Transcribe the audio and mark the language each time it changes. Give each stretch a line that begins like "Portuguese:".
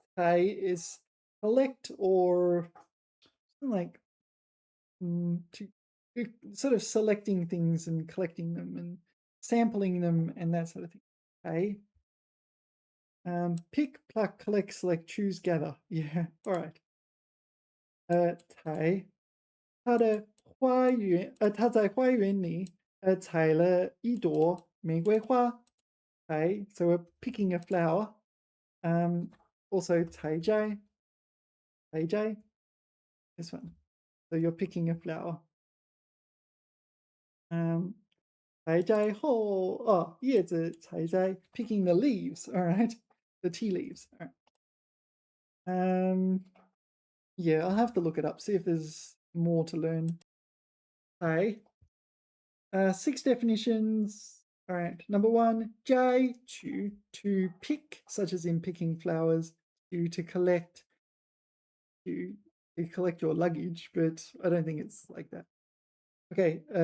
English: Tai is collect or like to sort of selecting things and collecting them and sampling them and that sort of thing. Okay. Pick, pluck, collect, select, choose, gather. Yeah. All right.
Chinese: 采他在花园里采了一朵玫瑰花。
English: 采 so we're picking a flower. Also 采摘 this one. So you're picking a flower.
Chinese: 嗯，采摘后叶子采摘
English: picking the leaves. All right, the tea leaves. All right. Yeah, I'll have to look it up, see if there's more to learn. Hi. 6 definitions. All right. Number 1, 摘取 to pick, such as in picking flowers, to collect, to collect your luggage, but I don't think it's like that. Okay.